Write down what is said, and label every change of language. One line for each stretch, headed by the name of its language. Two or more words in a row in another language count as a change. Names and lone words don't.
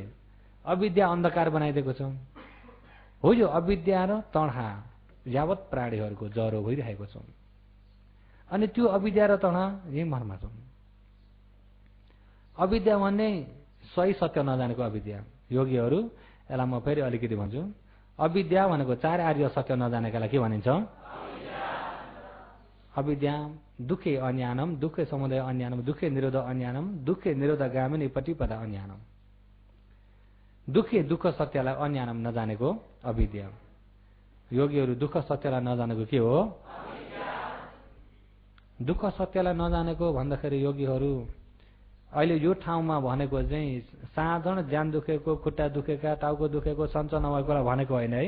Nepali: अविद्या अन्धकार बनाइदिएको छ। हो यो अविद्या र तणहा यावत प्राणीहरूको जरो भइरहेको छ। अनि त्यो अविद्या र तणहा यही मनमा छ। अविद्या भन्ने सही सत्य नजानेको अविद्या। योगीहरू यसलाई म फेरि अलिकति भन्छु। अविद्या भनेको चार आर्य सत्य नजानेकालाई के भनिन्छ?
Pali: अविद्या दुःखे अन्यानम, दुःखे समुदय अन्यानम, दुःखे निरोध अन्यानम, दुःखे निरोध गामिनी प्रतिपदा अन्यानम।
Nepali: दुःखे दुःख सत्यलाई अन्यानम नजानेको अविद्या। योगीहरू दुःख सत्यलाई नजानेको के हो? दुःख सत्यलाई नजानेको भन्दाखेरि योगीहरू अहिले यो ठाउँमा भनेको चाहिँ साधारण ज्यान दुखेको, खुट्टा दुखेका, टाउको दुखेको, सञ्च नभएकोलाई भनेको होइन है।